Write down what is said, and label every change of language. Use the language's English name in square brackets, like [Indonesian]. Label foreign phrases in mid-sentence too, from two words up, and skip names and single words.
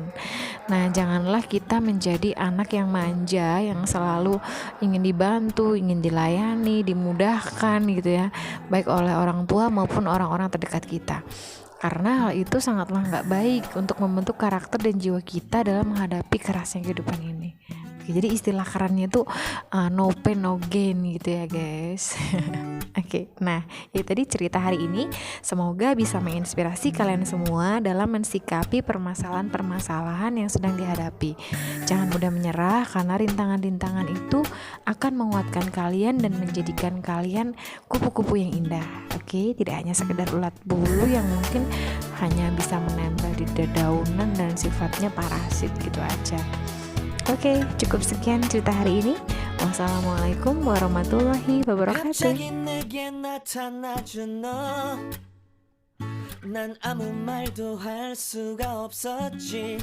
[Indonesian] Nah, janganlah kita menjadi anak yang manja, yang selalu ingin dibantu, ingin dilayani, dimudahkan gitu ya, baik oleh orang tua maupun orang-orang terdekat kita. Karena hal itu sangatlah nggak baik untuk membentuk karakter dan jiwa kita dalam menghadapi kerasnya kehidupan ini. Oke, jadi istilah kerennya tuh [English] no pain no gain [Indonesian] gitu ya guys. Oke, nah itu tadi cerita hari ini. Semoga bisa menginspirasi kalian semua dalam mensikapi permasalahan-permasalahan yang sedang dihadapi. Jangan mudah menyerah karena rintangan-rintangan itu akan menguatkan kalian dan menjadikan kalian kupu-kupu yang indah. Oke, tidak hanya sekedar ulat bulu yang mungkin hanya bisa menempel di dedaunan dan sifatnya parasit gitu aja. Oke, cukup sekian cerita hari ini. [Arabic] والسلام عليكم ورحمة الله وبركاته. [Korean] 갑자기 내게 나타나준 너, 난 아무 말도 할 수가 없었지.